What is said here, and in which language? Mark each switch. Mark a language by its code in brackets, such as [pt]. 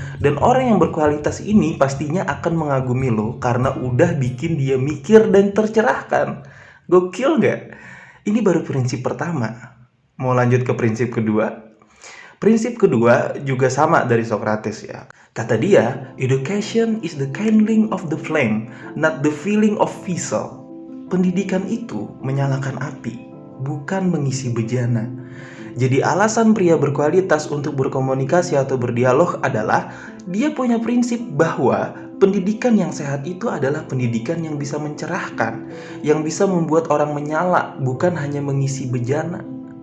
[id] Dan orang yang berkualitas ini pastinya akan mengagumi lo karena udah bikin dia mikir dan tercerahkan. Gokil gak? Ini baru prinsip pertama. Mau lanjut ke prinsip kedua? Prinsip kedua juga sama dari Socrates ya. Kata dia, [en] education is the kindling of the flame, not the filling of vessel. [id] Pendidikan itu menyalakan api, bukan mengisi bejana. Jadi alasan pria berkualitas untuk berkomunikasi atau berdialog adalah dia punya prinsip bahwa pendidikan yang sehat itu adalah pendidikan yang bisa mencerahkan, yang bisa membuat orang menyala, bukan hanya mengisi bejana.